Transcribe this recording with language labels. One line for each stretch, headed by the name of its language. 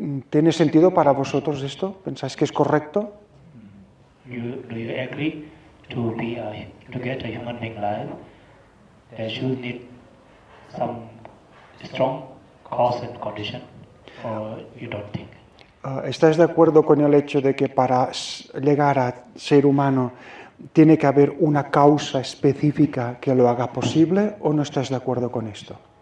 Spanish: ¿Tiene sentido para vosotros esto? ¿Pensáis que es correcto?
English: Do you agree to get a human being life? There should need some strong cause and condition, or you don't think?
Spanish: ¿Estáis de acuerdo con el hecho de que para llegar a ser humano tiene que haber una causa específica que lo haga posible, o no estáis de acuerdo con esto?